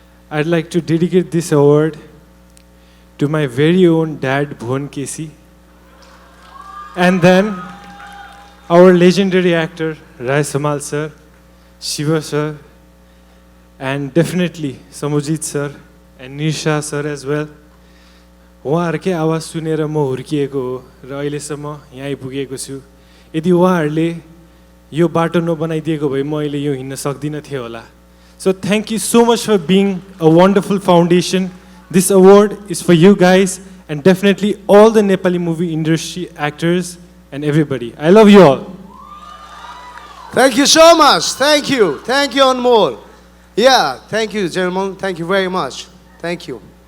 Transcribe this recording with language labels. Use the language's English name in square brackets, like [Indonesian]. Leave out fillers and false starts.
[English] I'd like to dedicate this award to my very own dad, Bhuvan Kesi, and then our legendary actor, Rai Samal sir, Shiva sir, and definitely Samujit sir and Nisha sir as well. [Nepali] उहाँहरूकै आवाज सुनेर म हुर्किएको हो र अहिलेसम्म यहाँ आइपुगेको छु। यदि उहाँहरूले यो बाटो नबनाइदिएको भए म अहिले यो हिँड्न सक्दिनँ थिएँ होला। [English] So thank you so much for being a wonderful foundation. This award is for you guys and definitely all the Nepali movie industry actors and everybody. I love you all. Thank you so much. Thank you. Thank you, Anmol. Yeah, thank you, gentlemen. Thank you very much. Thank you.